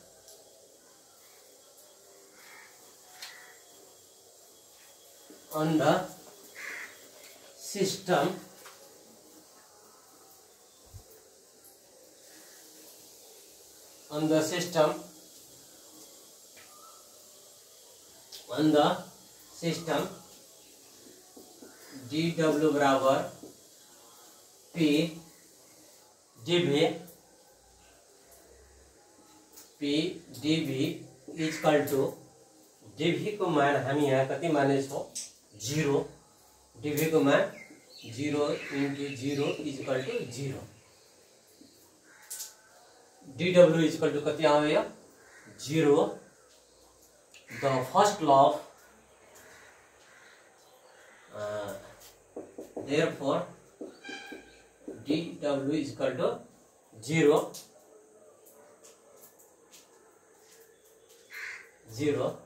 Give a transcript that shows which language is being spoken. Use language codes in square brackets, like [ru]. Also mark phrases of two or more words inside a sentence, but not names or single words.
[en] on the system, on the system, on the system, dw [ne] बराबर p dv, p dv [en] equal to, [ne] dv को मान हामी यहाँ कति माने छौं 0, dv को मान 0 into 0 [en] equal to [ne] 0, dw [en] equal to [ne] कति आयो 0. [en] The first law of therefore dw is equal to 0, 0.